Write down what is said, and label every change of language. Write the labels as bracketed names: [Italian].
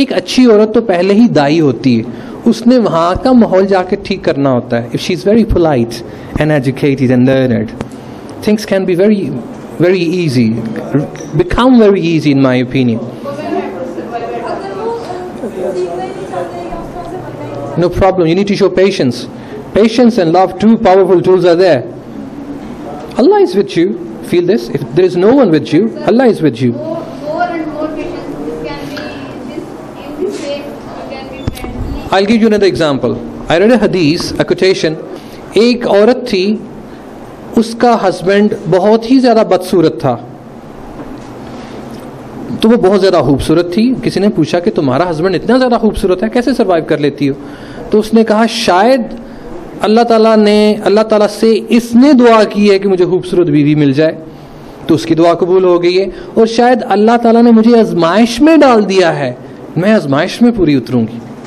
[Hindi] एक अच्छी औरत तो पहले ही दाई होती है, उसने वहाँ का माहौल जाके ठीक करना होता है. [English] If she is very polite and educated and learned, things can be very very easy, become very easy in my opinion. No problem, you need to show patience. Patience and love, 2 powerful tools are there. Allah is with you. Feel this, if there is no one with you, Allah is with you. More and more patience. This can be in this way, you can be friendly. I'll give you another example. I read a hadith, a quotation. [Hindi] एक औरत थी, उसका husband बहुत ही ज़्यादा बदसूरत था, तो वो बहुत ज़्यादा खूबसूरत थी. किसी ने पूछा कि तुम्हारा हस्बैंड इतना ज़्यादा खूबसूरत है, कैसे सर्वाइव कर लेती हो? तो उसने कहा शायद अल्लाह ताला से इसने दुआ की है कि मुझे खूबसूरत बीवी मिल जाए, तो उसकी दुआ कबूल हो गई है, और शायद अल्लाह ताला ने मुझे आजमाइश में डाल दिया है, मैं आजमाइश में पूरी उतरूंगी.